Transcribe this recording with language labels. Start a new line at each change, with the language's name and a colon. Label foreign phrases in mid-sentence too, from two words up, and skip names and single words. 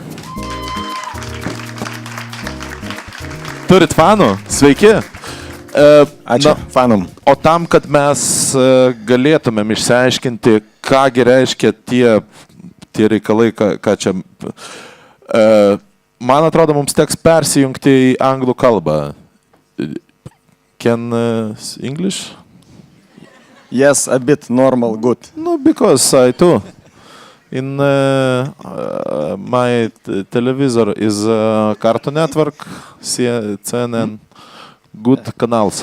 Lithuanian: Turit fanų? Sveiki. Ačiū, fanum. O tam, kad mes galėtumėm išsiaiškinti, kągi reiškia tie reikalai, ką čia... Man atrodo, mums teks persijungti į anglų kalbą.
English: Can English? Yes, a bit normal, good. No, because I too. In my televisor is Cartoon Network, CNN, good canals.